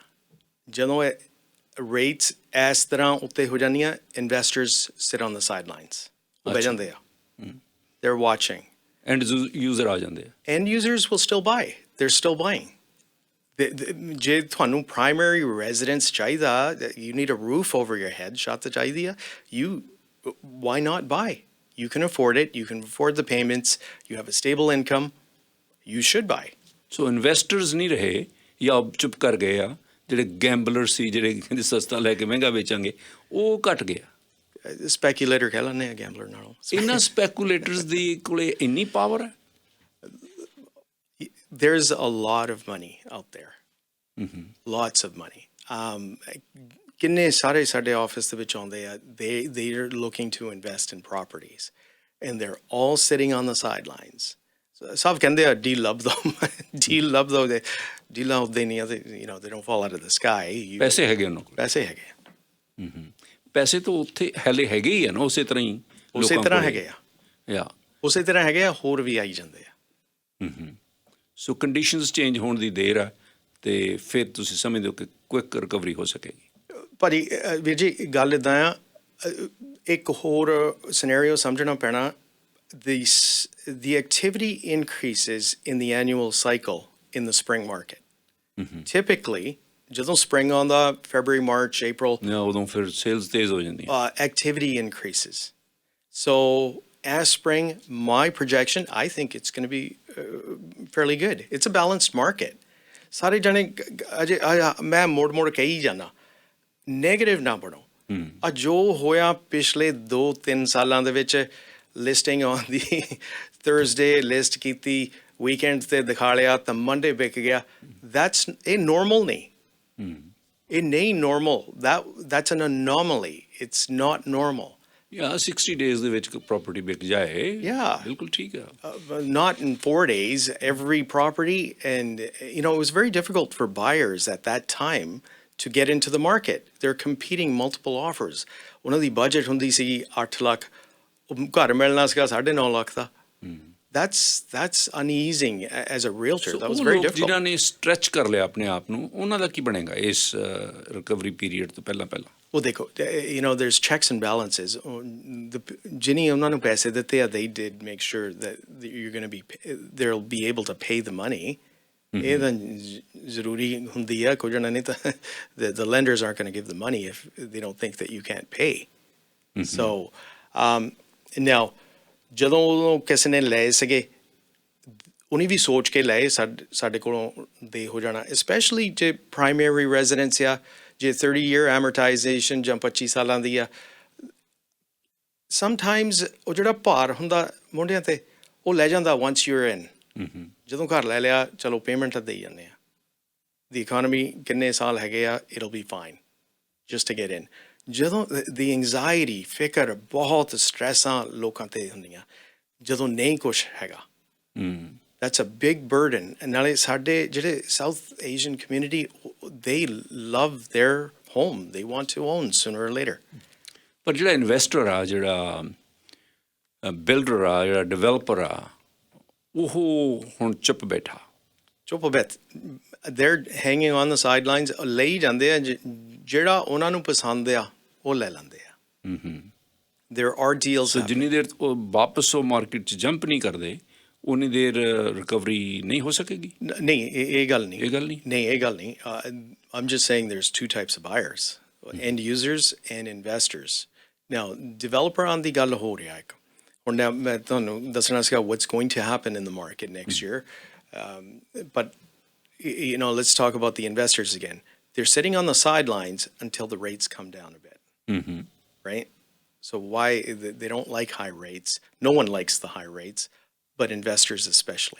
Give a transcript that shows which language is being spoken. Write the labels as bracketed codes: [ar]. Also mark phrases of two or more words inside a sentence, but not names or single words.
[pa] ਜਦੋਂ ਰੇਟਸ ਇਸ ਤਰ੍ਹਾਂ ਉੱਤੇ ਹੋ ਜਾਂਦੀਆਂ, [en] investors sit on the side lines, [pa] ਉਹ ਬਹਿ ਜਾਂਦੇ ਆ। [en] they are watching. end user [pa] ਆ ਜਾਂਦੇ ਆ। [en] end users will still buy, they are still buying. [pa] ਜੇ ਤੁਹਾਨੂੰ [en] primary residence [pa] ਚਾਹੀਦਾ, [en] you need a roof over your head, [pa] ਛੱਤ ਚਾਹੀਦੀ ਆ, [en] why not buy? You can afford it. You can afford the payments. You have a stable income. You should buy. So investors [pa] ਨਹੀਂ ਰਹੇ ਜਾਂ ਚੁੱਪ ਕਰ ਗਏ ਆ, ਜਿਹੜੇ ਗੈਂਬਲਰ ਸੀ, ਜਿਹੜੇ ਕਹਿੰਦੇ ਸਸਤਾ ਲੈ ਕੇ ਮਹਿੰਗਾ ਵੇਚਾਂਗੇ, ਉਹ ਘਟ ਗਿਆ। Speculator ਕਹਿ ਲੈਂਦੇ ਆ ਗੈਂਬਲਰ ਨਾਲੋਂ। ਇਹਨਾਂ ਸਪੈਕੂਲੇਟਰਸ ਦੀ ਕੋਲੇ ਇੰਨੀ ਪਾਵਰ ਹੈ? [en] There's a lot of money out there. Lots of money. [pa] ਕਿੰਨੇ ਸਾਰੇ ਸਾਡੇ ਆਫਿਸ ਦੇ ਵਿੱਚ ਆਉਂਦੇ ਆ, [en] they are looking to invest in properties, and they're all sitting on the sidelines. [pa] ਸਭ ਕਹਿੰਦੇ ਆ ਡੀਲ ਲੱਭ ਦੋ, ਡੀਲ ਲੱਭ ਦੋ, ਡੀਲ ਲੱਭਦੇ ਨਹੀਂ ਆ, [en] they don't fall out of the sky. [pa] ਪੈਸੇ ਹੈਗੇ ਉਹਨਾਂ ਕੋਲ, ਪੈਸੇ ਹੈਗੇ ਆ। ਪੈਸੇ ਤਾਂ ਉੱਥੇ ਹਲੇ ਹੈਗੇ ਹੀ ਆ ਨਾ, ਉਸੇ ਤਰ੍ਹਾਂ ਹੀ ਉਸੇ ਤਰ੍ਹਾਂ ਹੈਗੇ ਆ, ਉਸੇ ਤਰ੍ਹਾਂ ਹੈਗੇ ਆ, ਹੋਰ ਵੀ ਆਈ ਜਾਂਦੇ ਆ। ਸੋ [en] conditions change [pa] ਹੋਣ ਦੀ ਦੇਰ ਆ ਤੇ ਫਿਰ ਤੁਸੀਂ ਸਮਝਦੇ ਹੋ ਕਿ [en] quick recovery [pa] ਹੋ ਸਕੇਗੀ। ਭਾਜੀ ਵੀਰ ਜੀ, ਗੱਲ ਇੱਦਾਂ ਆ, ਇੱਕ ਹੋਰ ਸਿਨੈਰੀਓ ਸਮਝਣਾ ਪੈਣਾ। [en] The activity increases in the annual cycle in the spring market. Typically, [pa] ਜਦੋਂ spring ਆਉਂਦਾ, [en] February, March, April, [pa] ਉਦੋਂ ਫਿਰ ਸੇਲਸ ਤੇਜ਼ ਹੋ ਜਾਂਦੀਆਂ। [en] Activity increases. So as spring, my projection, I think it's going to be fairly good. It's a balanced market. [pa] ਸਾਰੇ ਜਾਣੇ ਅਜੇ ਮੈਂ ਮੋੜ ਕਹੀ ਜਾਂਦਾ, ਨੈਗੇਟਿਵ ਨਾ ਬਣੋ। ਆ ਜੋ ਹੋਇਆ ਪਿਛਲੇ 2-3 ਸਾਲਾਂ ਦੇ ਵਿੱਚ, ਲਿਸਟਿੰਗ ਆਉਂਦੀ, [en] Thursday list [pa] ਕੀਤੀ, ਵੀਕਐਂਡ ਤੇ ਦਿਖਾ ਲਿਆ ਤਾਂ ਮੰਡੇ ਵਿਕ ਗਿਆ, ਇਹ ਨੋਰਮਲ ਨਹੀਂ। ਇਹ ਨਹੀਂ ਨੋਰਮਲ, [en] that's an anomaly. It's not normal. [pa] 60 days ਦੇ ਵਿੱਚ property ਵਿਕ ਜਾਏ, ਬਿਲਕੁਲ ਠੀਕ ਆ। [en] Not in 4 days, every property, and it was very difficult for buyers at that time to get into the market. They're competing multiple offers. [pa] ਉਹਨਾਂ ਦੀ budget ਹੁੰਦੀ ਸੀ 8 ਲੱਖ, ਘਰ ਮਿਲਣਾ ਸੀਗਾ 9.5 ਲੱਖ ਦਾ। [en] That's uneasing as a realtor. That was very difficult. [pa] ਜਿਨ੍ਹਾਂ ਨੇ stretch ਕਰ ਲਿਆ ਆਪਣੇ ਆਪ ਨੂੰ, ਉਹਨਾਂ ਦਾ ਕੀ ਬਣੇਗਾ ਇਸ [en] recovery period [pa] ਤੋਂ ਪਹਿਲਾਂ? ਉਹ ਦੇਖੋ [en] there's checks and balances. [pa] ਜਿਨੀ ਉਹਨਾਂ ਨੂੰ ਪੈਸੇ ਦਿੱਤੇ ਆ, [en] they did make sure that you're going to be they'll be able to pay the money. [pa] ਇਹ ਤਾਂ ਜ਼ਰੂਰੀ ਹੁੰਦੀ ਆ, ਕੋਈ ਜਣਾ ਨਹੀਂ ਤਾਂ [en] the lenders aren't going to give the money if they don't think that you can't pay. So now [pa] ਜਦੋਂ ਉਦੋਂ ਕਿਸੇ ਨੇ ਲਏ ਸੀਗੇ, ਉਹਨੇ ਵੀ ਸੋਚ ਕੇ ਲਏ ਸਾਡੇ ਕੋਲੋਂ ਦੇ ਹੋ ਜਾਣਾ, ਸਪੈਸ਼ਲੀ ਜੇ ਪ੍ਰਾਇਮਰੀ ਰੈਜ਼ੀਡੈਂਸ ਆ, ਜੇ [en] 30-year amortization [pa] ਜਾਂ 25 ਸਾਲਾਂ ਦੀ ਆ। ਸਮਟਾਈਮਸ ਉਹ ਜਿਹੜਾ ਭਾਰ ਹੁੰਦਾ ਮੁੰਡਿਆਂ 'ਤੇ, ਉਹ ਲੈ ਜਾਂਦਾ [en] once you're in. [pa] ਜਦੋਂ ਘਰ ਲੈ ਲਿਆ, ਚਲੋ ਪੇਮੈਂਟ ਤਾਂ ਦੇਈ ਜਾਂਦੇ ਆ। [en] the economy [pa] ਕਿੰਨੇ ਸਾਲ ਹੈਗੇ ਆ, [en] it'll be fine just to get in. [pa] ਜਦੋਂ ਦੀ ਐਂਗਜ਼ਾਇਟੀ, ਫਿਕਰ, ਬਹੁਤ ਸਟਰੈਸਾਂ ਲੋਕਾਂ 'ਤੇ ਹੁੰਦੀਆਂ ਜਦੋਂ ਨਹੀਂ ਕੁਛ ਹੈਗਾ। [en] That's a big burden. And [pa] ਨਾਲੇ ਸਾਡੇ ਜਿਹੜੇ [en] South Asian community, they love their home. They want to own sooner or later. [pa] ਪਰ ਜਿਹੜਾ ਇਨਵੈਸਟਰ ਆ, ਜਿਹੜਾ ਬਿਲਡਰ ਆ, ਜਿਹੜਾ ਡਿਵੈਲਪਰ ਆ, ਉਹ ਹੁਣ ਚੁੱਪ ਬੈਠਾ। [en] They're hanging on the sidelines. [pa] ਲਈ ਜਾਂਦੇ ਆ, ਜਿਹੜਾ ਉਹਨਾਂ ਨੂੰ ਪਸੰਦ ਆ ਉਹ ਲੈ ਲੈਂਦੇ ਆ। [en] There are deals. [pa] So ਜਿੰਨੀ ਦੇਰ ਉਹ ਵਾਪਸ ਉਹ ਮਾਰਕੀਟ 'ਚ ਜੰਪ ਨਹੀਂ ਕਰਦੇ, ਉਨੀ ਦੇਰ ਰਿਕਵਰੀ ਨਹੀਂ ਹੋ ਸਕੇਗੀ। ਨਹੀਂ, ਇਹ ਗੱਲ ਨਹੀਂ। ਨਹੀਂ, ਇਹ ਗੱਲ ਨਹੀਂ। [en] I'm just saying there's two types of buyers, end users and investors. Now, developer on [pa] ਦੀ ਗੱਲ ਹੋ ਰਿਹਾ ਇੱਕ। ਹੁਣ ਮੈਂ ਤੁਹਾਨੂੰ ਦੱਸਣਾ ਸੀਗਾ [en] what's going to happen in the market next year. But, let's talk about the investors again. They're sitting on the sidelines until the rates come down a bit, right? So why they don't like high rates. No one likes the high rates, but investors especially.